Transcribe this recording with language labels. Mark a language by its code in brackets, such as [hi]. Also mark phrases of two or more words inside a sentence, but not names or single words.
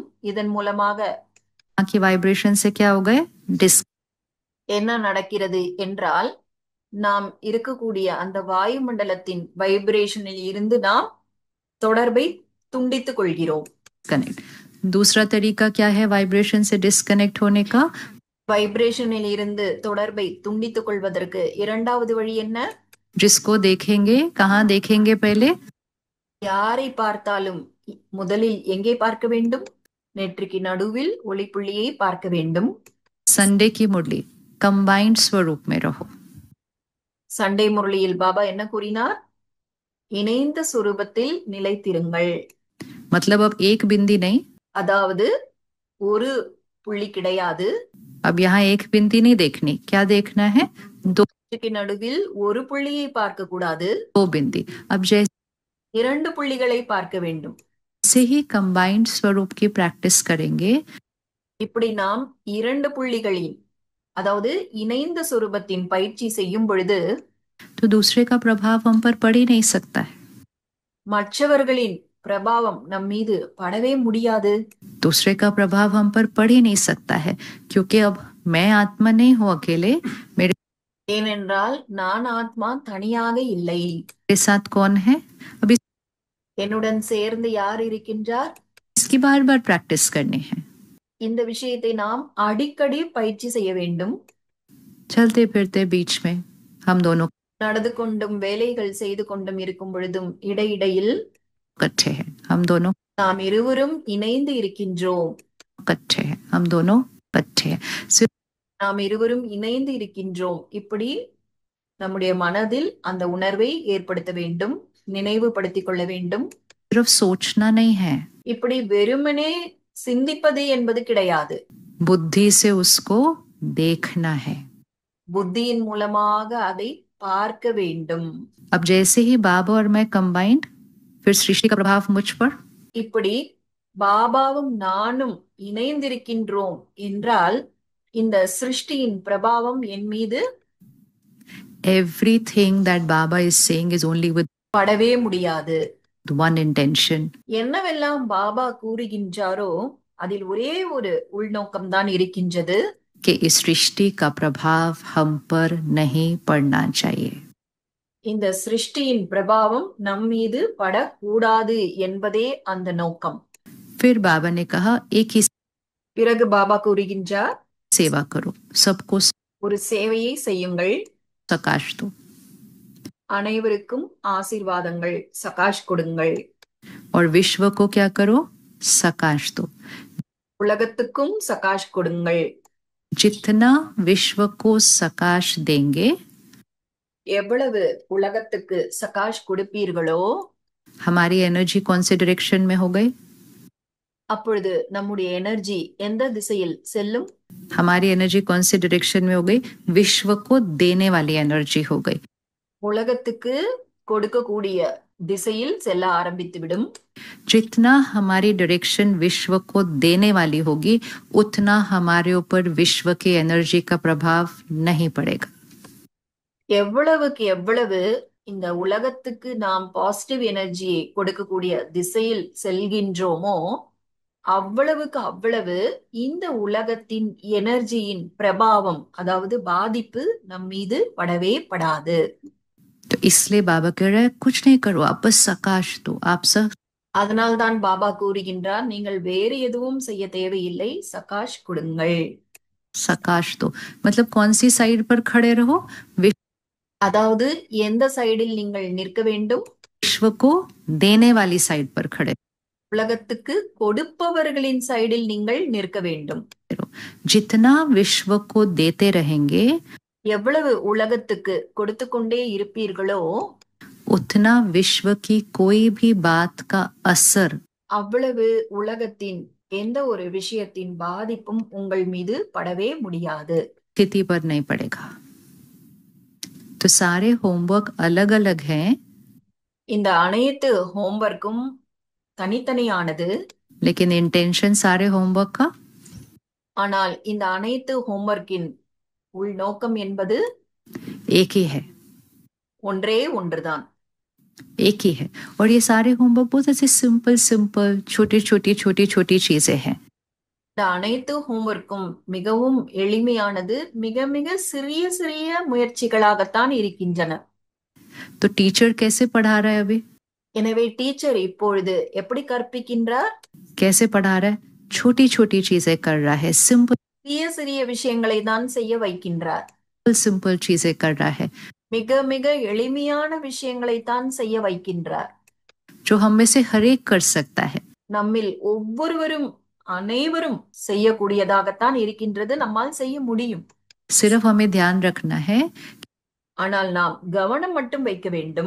[ta] இதன் மூலமாக [hi] की वाइब्रेशन से क्या हो गए, [ta] என்ன நடக்கிறது என்றால், நாம் இருக்கக்கூடிய அந்த வாயுமண்டலத்தின் வைப்ரேஷனில் இருந்து நாம் தொடர்பை துண்டித்துக் கொள்கிறோம். [hi] डिस्कनेक्ट। दूसरा तरीका क्या है वाइब्रेशन से डिस्कनेक्ट होने का? [ta] வைப்ரேஷனில் இருந்து தொடர்பை துண்டித்துக் கொள்வதற்கு இரண்டாவது வழி என்ன? [hi] जिसको देखेंगे, कहाँ देखेंगे पहले? [ta] யாரை பார்த்தாலும் முதலில் எங்கே பார்க்க வேண்டும்? நெற்றிக்கு நடுவில் ஒளிப்புள்ளியை பார்க்க வேண்டும். [hi] संडे की मुरली कंबाइंड स्वरूप में रहो। [ta] சண்டே முரளியில் பாபா என்ன கூறினார்? இணைந்த சுரூபத்தில் நிலைத்திருங்கள். [hi] मतलब अब एक बिंदी नहीं, [ta] அதாவது ஒரு புள்ளி கிடையாது. [hi] अब यहाँ एक बिंदी नहीं देखनी, क्या देखना है, दो [ta] நடுவில் ஒரு புள்ளியை பார்க்க கூடாது, [hi] बिंदी। अब जैसे [ta] இரண்டு புள்ளிகளை பார்க்க வேண்டும். [hi] से ही कंबाइंड स्वरूप की प्रैक्टिस करेंगे, [ta] இப்படி நாம் இரண்டு புள்ளிகளில், அதாவது இணைந்த சுரூபத்தின் பயிற்சி செய்யும் பொழுது [hi] तो दूसरे का प्रभाव हम पर पड़ ही नहीं सकता है। [ta] மற்றவர்களின் பிரபாவம் நம் மீது படவே முடியாது. [hi] दूसरे का प्रभाव हम पर पड़ ही नहीं सकता है, क्योंकि अब मैं आत्मा नहीं हूँ अकेले, मेरे [ta] ஏனென்றால் நான் ஆத்மா தனியாக இல்லை. [hi] साथ कौन है, अभी [ta] என்னுடன் சேர்ந்து யார் இருக்கின்றார்? [hi] इसकी बार बार प्रैक्टिस करनी है। [ta] இந்த விஷயத்தை நாம் அடிக்கடி பயிற்சி செய்ய வேண்டும். [hi] चलते फिरते बीच में हम दोनों [ta] நடந்து கொண்டும் வேலைகள் செய்து கொண்டும் இருக்கும் பொழுதும் இடையிடையில் [hi] इकट्ठे हैं, हम दोनों [ta] நாம் இருவரும் இணைந்து இருக்கின்றோம். [hi] इकट्ठे हैं, हम दोनों इकट्ठे हैं। [ta] நாம் இருவரும் இணைந்து இருக்கின்றோம். இப்படி நம்முடைய மனதில் அந்த உணர்வை ஏற்படுத்த வேண்டும், நினைவுபடுத்திக் கொள்ள வேண்டும். [hi] सिर्फ सोचना नहीं है, [ta] இப்படி வெறுமனே சிந்திப்பது என்பது கிடையாது. [hi] बुद्धि से उसको देखना है। [ta] புத்தியின் மூலமாக அதை பார்க்க வேண்டும். [hi] अब जैसे ही बाबा और मैं कंबाइंड, फिर सृष्टि का प्रभाव मुझ पर, [ta] இப்படி பாபாவும் நானும் இணைந்திருக்கின்றோம் என்றால் இந்த சிருஷ்டியின் பிரபாவம் என் மீது [en] everything that Baba is saying is only with [ta] படவே முடியாது. [en] one intention, [ta] என்னவெல்லாம் பாபா கூறுகின்றாரோ அதில் ஒரே ஒரு உள்நோக்கம் தான் இருக்கின்றது, [hi] कि इस सृष्टि का प्रभाव हम पर नहीं पड़ना चाहिए। [ta] இந்த சிருஷ்டியின் பிரபாவம் நம் மீது படக்கூடாது என்பதே அந்த நோக்கம். [hi] फिर बाबा ने कहा एक ही [ta] பிறகு பாபா கூறுகின்றார், [hi] सेवा करो, सबको [ta] ஒரு சேவையை செய்யுங்கள், [hi] सकाश दो, [ta] அனைவருக்கும் ஆசீர்வாதங்கள், சகாஷ் கொடுங்கள். [hi] और विश्व को क्या करो, सकाश दो। [ta] உலகத்துக்கும் சகாஷ் கொடுங்கள். [hi] जितना विश्व को सकाश देंगे, [ta] எவ்வளவு உலகத்துக்கு சகாஷ் கொடுப்பீர்களோ [hi] हमारी एनर्जी कौन से डायरेक्शन में हो गई, [ta] அப்பொழுது நம்முடைய எனர்ஜி எந்த திசையில் செல்லும்? [hi] हमारी एनर्जी कौन से डायरेक्शन में हो गई, विश्व को देने वाली एनर्जी हो गई। [ta] உலகத்துக்கு கொடுக்கக்கூடிய திசையில் செல்ல ஆரம்பித்துவிடும். [hi] जितना हमारी डायरेक्शन विश्व को देने वाली होगी, उतना हमारे ऊपर विश्व की एनर्जी का प्रभाव नहीं पड़ेगा। [ta] எவ்வளவுக்கு எவ்வளவு இந்த உலகத்துக்கு நாம் [en] positive energy [ta] கொடுக்கக்கூடிய திசையில் செல்கின்றோமோ அவ்வளவுக்கு அவ்வளவு இந்த உலகத்தின் எனர்ஜியின் பிரபாவம், அதாவது பாதிப்பு நம் மீது படவே படாது. [hi] तो इसलिए बाबा कह रहे हैं कुछ नहीं करो, आप बस सकाश दो, आप सब [ta] அதனால்தான் பாபா கூறுகின்றார், நீங்கள் வேறு எதுவும் செய்ய தேவையில்லை, சகாஷ் கொடுங்கள். [hi] सकाश दो मतलब कौन सी साइड पर खड़े रहो, [ta] அதாவது எந்த சைடில் நீங்கள் நிற்க வேண்டும்? [hi] विश्व को देने वाली साइड पर खड़े, [ta] உலகத்துக்கு கொடுப்பவர்களின் சைடில் நீங்கள் நிற்க வேண்டும். [hi] जितना विश्व को देते रहेंगे, [ta] எவ்வளவு உலகத்துக்கு கொடுத்து கொண்டே இருப்பீர்களோ [hi] उतना विश्व की कोई भी बात का असर [ta] அவ்வளவு உலகத்தின் எந்த ஒரு விஷயத்தின் பாதிப்பும் உங்கள் மீது படவே முடியாது. [hi] स्थिति पर नहीं पड़ेगा। तो सारे होमवर्क अलग अलग हैं, [ta] இந்த அனைத்து ஹோம்வொர்க்கும் தனித்தனியானது. [hi] लेकिन इंटेंशन सारे होमवर्क का [ta] ஆனால் இந்த அனைத்து ஹோம்வொர்க்கின் உள்நோக்கம் என்பது [hi] एक ही है, [ta] ஒன்றே ஒன்றுதான். [hi] एक ही है। और ये सारे होमवर्क बहुत ऐसे सिंपल सिंपल छोटी छोटी छोटी छोटी चीजें हैं। [ta] இந்த அனைத்து ஹோம்வொர்க்கும் மிகவும் எளிமையானது, மிக மிக சிறிய சிறிய முயற்சிகளாகத்தான் இருக்கின்றன. [hi] तो टीचर कैसे पढ़ा रहा है अभी? [ta] எனவே டீச்சர் இப்பொழுது எப்படி கற்பிக்கின்றார்? [hi] कैसे पढ़ा रहा है? छोटी छोटी चीजें कर रहा है, सिंपल [ta] சிறிய சிறிய விஷயங்களை தான் செய்ய வைக்கின்றார். [hi] सिंपल चीजें कर रहा है, [ta] மிக மிக எளிமையான விஷயங்களை தான் செய்ய வைக்கின்றார். [hi] जो हम में से हर एक कर सकता है। [ta] நம்மில் ஒவ்வொருவரும் அனைவரும் செய்யக்கூடியதாகத்தான் இருக்கின்றது, நம்மால் செய்ய முடியும். [hi] सिर्फ हमें ध्यान रखना है [ta] ஆனால் நாம் கவனம் மட்டும் வைக்க வேண்டும்.